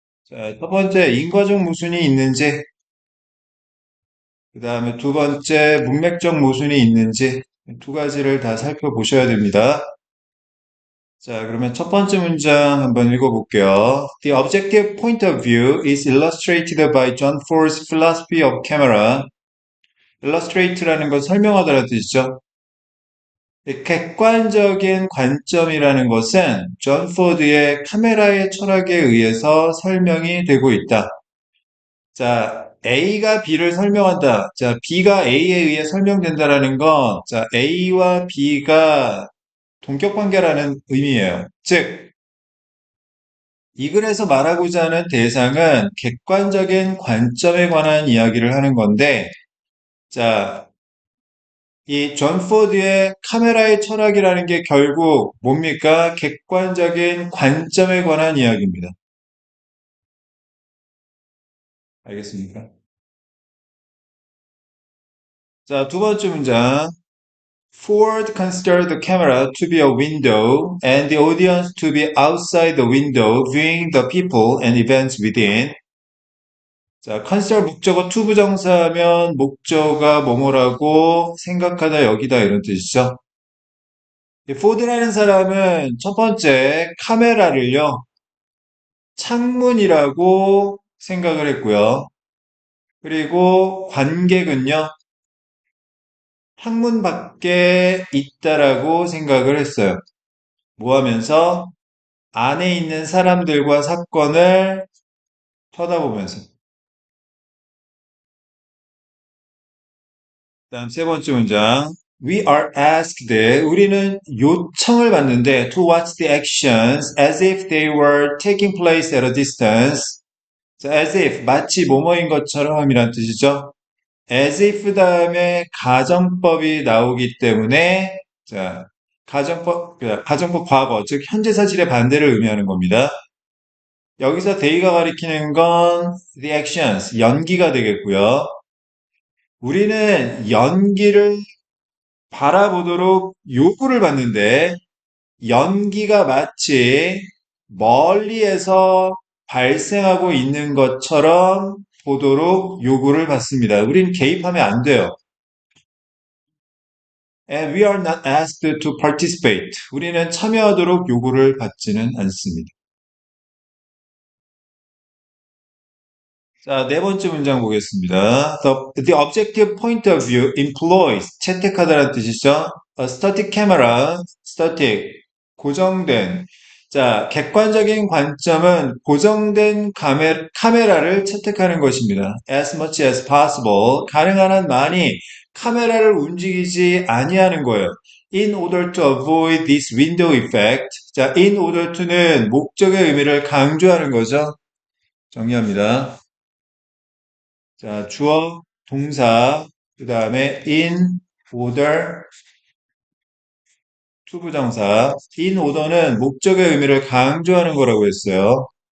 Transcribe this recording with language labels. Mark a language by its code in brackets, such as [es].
[ko] 자, 첫 번째, 인과적 모순이 있는지, 그 다음에 두 번째, 문맥적 모순이 있는지, 두 가지를 다 살펴보셔야 됩니다. 자, 그러면 첫 번째 문장 한번 읽어볼게요. [en] The objective point of view is illustrated by John Ford's philosophy of camera. [ko] illustrate라는 건 설명하다라는 뜻이죠. 이 객관적인 관점이라는 것은 존 포드의 카메라의 철학에 의해서 설명이 되고 있다. 자, A가 B를 설명한다. 자, B가 A에 의해 설명된다라는 건, 자, A와 B가 동격 관계라는 의미예요. 즉, 이 글에서 말하고자 하는 대상은 객관적인 관점에 관한 이야기를 하는 건데, 자, 이 존 포드의 카메라의 철학이라는 게 결국 뭡니까? 객관적인 관점에 관한 이야기입니다. 알겠습니까? 자, 두 번째 문장. [en] Ford considered the camera to be a window and the audience to be outside the window, viewing the people and events within. [ko] 자, consider 목적어 to 부정사하면 목적어가 뭐뭐라고 생각하다, 여기다 이런 뜻이죠. 이 포드라는 사람은 첫 번째 카메라를요, 창문이라고 생각을 했고요. 그리고 관객은요, 창문 밖에 있다라고 생각을 했어요. 뭐 하면서? 안에 있는 사람들과 사건을 쳐다보면서. 다음 세 번째 문장. [en] We are asked, [ko] 우리는 요청을 받는데 [en] to watch the actions as if they were taking place at a distance. [ko] 자, as if, 마치 뭐뭐인 것처럼이란 뜻이죠. as if 다음에 가정법이 나오기 때문에, 자, 가정법 과거, 즉 현재 사실의 반대를 의미하는 겁니다. 여기서 they가 가리키는 건 the actions, 연기가 되겠고요. 우리는 연기를 바라보도록 요구를 받는데 연기가 마치 멀리에서 발생하고 있는 것처럼 보도록 요구를 받습니다. 우린 개입하면 안 돼요. [en] And we are not asked to participate. [ko] 우리는 참여하도록 요구를 받지는 않습니다. 자, 네 번째 문장 보겠습니다. [en] The objective point of view employs, [ko] 채택하다라는 뜻이죠. [en] A static camera, static, [ko] 고정된. 자, 객관적인 관점은 고정된 카메라를 채택하는 것입니다. [en] As much as possible, [ko] 가능한 한 많이 카메라를 움직이지 아니하는 거예요. [en] In order to avoid this window effect. [ko] 자, in order to는 목적의 의미를 강조하는 거죠. 정리합니다. 자, 주어, 동사, 그 다음에 in order, 투부정사. in order는 목적의 의미를 강조하는 거라고 했어요.